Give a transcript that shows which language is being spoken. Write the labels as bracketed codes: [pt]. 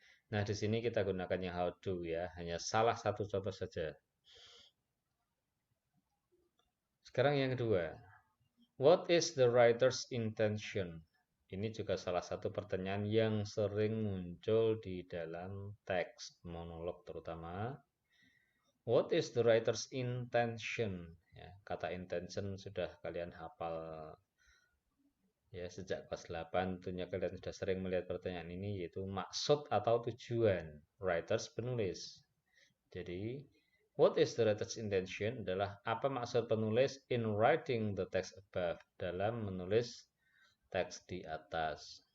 [id] Nah, di sini kita gunakan yang how to ya, hanya salah satu contoh saja. Sekarang yang kedua, [en] what is the writer's intention? [id] Ini juga salah satu pertanyaan yang sering muncul di dalam teks monolog terutama. [en] What is the writer's intention? [id] Ya, kata intention sudah kalian hafal ya sejak kelas 8, tentunya kalian sudah sering melihat pertanyaan ini, yaitu maksud atau tujuan. Writers penulis. Jadi, [en] what is the writer's intention [id] adalah apa maksud penulis [en] in writing the text above, [id] dalam menulis teks di atas.